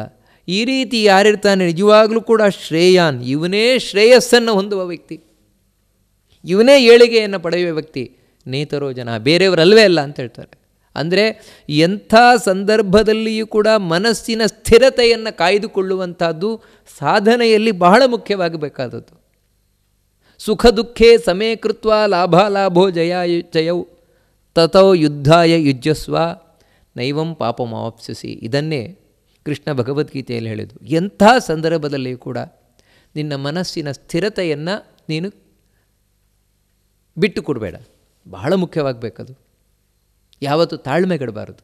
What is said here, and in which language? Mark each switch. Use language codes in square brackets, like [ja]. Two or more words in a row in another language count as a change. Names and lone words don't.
[kn] ಈ ರೀತಿ ಯಾರಿರ್ತಾನೆ ನಿಜವಾಗಲೂ ಕೂಡ ಶ್ರೇಯಾನ್, ಇವನೇ ಶ್ರೇಯಸ್ಸನ್ನು ಹೊಂದುವ ವ್ಯಕ್ತಿ, ಇವನೇ ಏಳಿಗೆಯನ್ನು ಪಡೆಯುವ ವ್ಯಕ್ತಿ. [sa] ನೇತರೋ ಜನ, [kn] ಬೇರೆಯವರಲ್ವೇ ಅಲ್ಲ ಅಂತ ಹೇಳ್ತಾರೆ. ಅಂದರೆ ಎಂಥ ಸಂದರ್ಭದಲ್ಲಿಯೂ ಕೂಡ ಮನಸ್ಸಿನ ಸ್ಥಿರತೆಯನ್ನು ಕಾಯ್ದುಕೊಳ್ಳುವಂಥದ್ದು ಸಾಧನೆಯಲ್ಲಿ ಬಹಳ ಮುಖ್ಯವಾಗಬೇಕಾದದ್ದು. [sa] ಸುಖ ದುಃಖೇ ಸಮೇ ಕೃತ್ವ ಲಾಭಾಲಾಭೋ ಜಯೌ ತಥೋ ಯುದ್ಧಾಯ ಯುಜ್ಯಸ್ವ ನೈವಂ ಪಾಪಮಾವಾಪ್ಸ್ಯಸಿ. [kn] ಇದನ್ನೇ ಕೃಷ್ಣ ಭಗವದ್ಗೀತೆಯಲ್ಲಿ ಹೇಳಿದ್ದು. ಎಂಥ ಸಂದರ್ಭದಲ್ಲಿಯೂ ಕೂಡ ನಿನ್ನ ಮನಸ್ಸಿನ ಸ್ಥಿರತೆಯನ್ನು ನೀನು ಬಿಟ್ಟು ಕೊಡಬೇಡ, ಬಹಳ ಮುಖ್ಯವಾಗಬೇಕದು. ಯಾವತ್ತೂ ತಾಳ್ಮೆಗೆಡಬಾರದು.